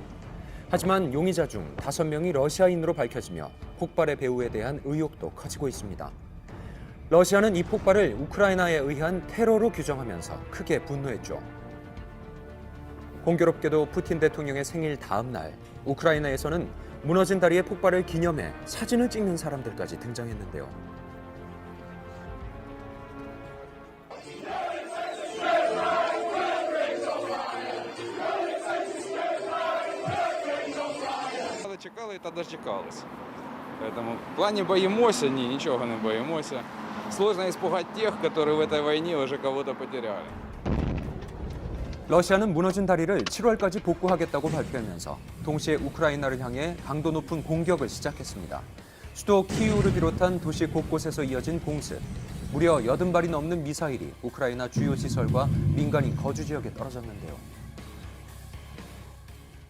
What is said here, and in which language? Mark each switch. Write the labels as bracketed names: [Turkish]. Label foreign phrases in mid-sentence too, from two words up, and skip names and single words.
[Korean] 하지만 용의자 중 5명이 러시아인으로 밝혀지며 폭발의 배후에 대한 의혹도 커지고 있습니다. 러시아는 이 폭발을 우크라이나에 의한 테러로 규정하면서 크게 분노했죠. 공교롭게도 푸틴 대통령의 생일 다음 날 우크라이나에서는 무너진 다리의 폭발을 기념해 사진을 찍는 사람들까지 등장했는데요. [Ukrainian] Чекали та дочекалися. [Russian] Поэтому в плане боимося, ничего не боимося. Сложно испугать тех, которые в этой войне уже кого-то потеряли. [Korean] 러시아는 무너진 다리를 7월까지 복구하겠다고 발표하면서 동시에 우크라이나를 향해 강도 높은 공격을 시작했습니다. 수도 키이우를 비롯한 도시 곳곳에서 이어진 공습. 무려 80발이 넘는 미사일이 우크라이나 주요 시설과 민간인 거주 지역에 떨어졌는데요.